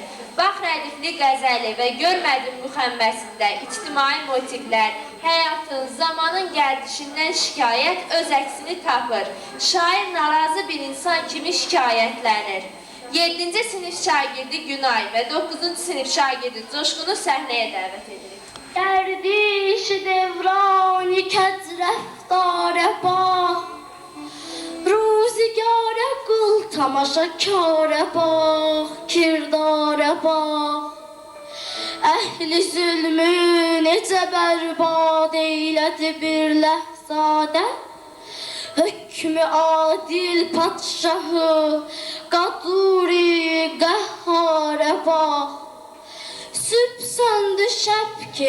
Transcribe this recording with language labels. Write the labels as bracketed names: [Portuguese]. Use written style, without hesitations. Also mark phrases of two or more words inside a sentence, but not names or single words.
[Azerbaijani] Bax rədifli qəzəli və görmədim müxəmməsində ictimai motivlər, Həyatın, zamanın gəldişindən şikayət öz əksini tapır. Şair narazı bir insan kimi şikayətlənir. 7-ci sinif şagirdi Günay və 9-cu sinif şagirdi Coşqunu səhnəyə dəvət edirik. [Persian] گردش دورانی کج رفتار با روزگار گل تماشاکار با کردار با اهل [Azerbaijani] zulmü necə bərbad eylədi bir ləhzadə hükmü adil padşahı qaduri qəhhara bax sübh söndü şəb ki